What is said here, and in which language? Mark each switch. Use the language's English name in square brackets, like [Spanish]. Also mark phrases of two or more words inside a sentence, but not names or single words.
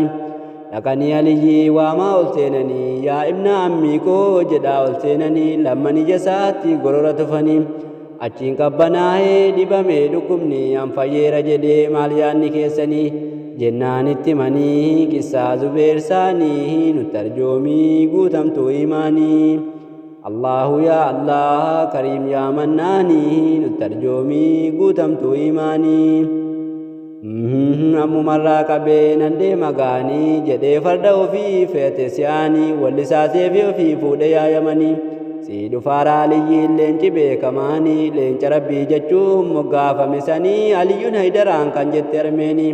[Oromo] Dhaqanii Aliyyii waamaa ol seenanii yaa [Arabic] ابن عمي [Oromo] koo jedhaa ol seenanii lamman ija isaatti gorora tufanii. Achiin qabbanaa'ee dhibamee dhukkubni an fayyeera jedhee maal yaadni keessanii jennaan itti himanii qissaa Zubeer saanii nutarjoomii guutamtuu imaanii. [Arabic] الله يا الله كريم يا منان [Oromo] nutarjoomii guutamtuu imaanii. Ammumarraa qabee nan deema gaanii jedhee farda ofii feete si'aanii wallisaasee fi ofii fuudhee yaayamanii. Si dhufaaraa Aliyyiin leenci beekamaanii leenca Rabbii jechuun moggaafame sanii Aliyyuun Haydaraan kan jette Armeenii.